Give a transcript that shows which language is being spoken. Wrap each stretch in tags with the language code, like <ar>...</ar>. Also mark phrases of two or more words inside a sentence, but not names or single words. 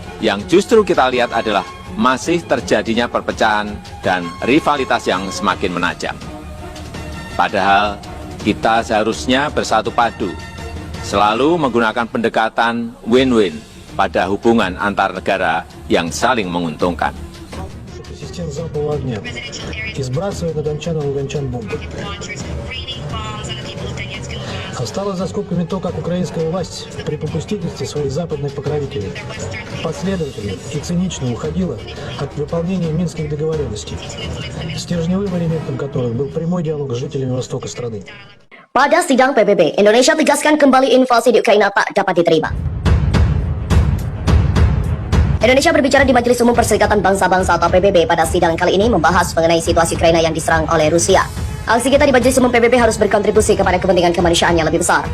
<id>Yang justru kita lihat adalah masih terjadinya perpecahan dan rivalitas yang semakin menajam. Padahal kita seharusnya bersatu padu, selalu menggunakan pendekatan win-win pada hubungan antar negara yang saling menguntungkan.</id> <ru>Систем залпового огня и сбрасывает на дончан и луганчан бомбы. Осталось за скобками то, как украинская власть при попустительстве своих западных покровителей последовательно и цинично уходила от выполнения минских договоренностей, стержневым элементом которых был прямой диалог с жителями востока страны.</ru> <id>Pada sidang PBB, Indonesia tegaskan kembali invasi di Ukraina tak dapat diterima. Indonesia berbicara di Majelis Umum Perserikatan Bangsa-Bangsa atau PBB pada sidang kali ini membahas mengenai situasi Ukraina yang diserang oleh Rusia. Aksi kita di Majelis Umum PBB harus berkontribusi kepada kepentingan kemanusiaan yang lebih besar.</id>